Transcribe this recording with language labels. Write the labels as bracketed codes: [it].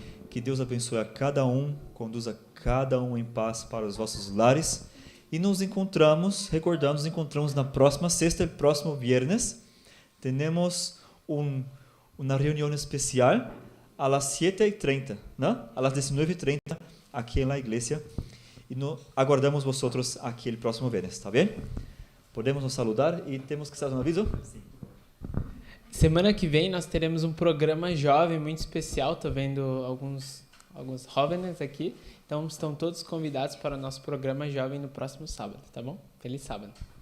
[pt] Que Deus abençoe a cada um, conduza cada um em paz para os vossos lares. E nos encontramos na próxima sexta, [es] el próximo viernes. Tenemos una reunión especial a las 7:30, ¿no? A las 19:30 aquí en la iglesia. Y aguardamos vosotros aquí el próximo viernes, ¿está bien? [pt] Podemos nos saludar e temos que dar um aviso? Sim. Semana que vem nós teremos um programa jovem muito especial. Tô vendo alguns jóvenes aqui. Então estão todos convidados para o nosso programa jovem no próximo sábado, tá bom? Feliz sábado.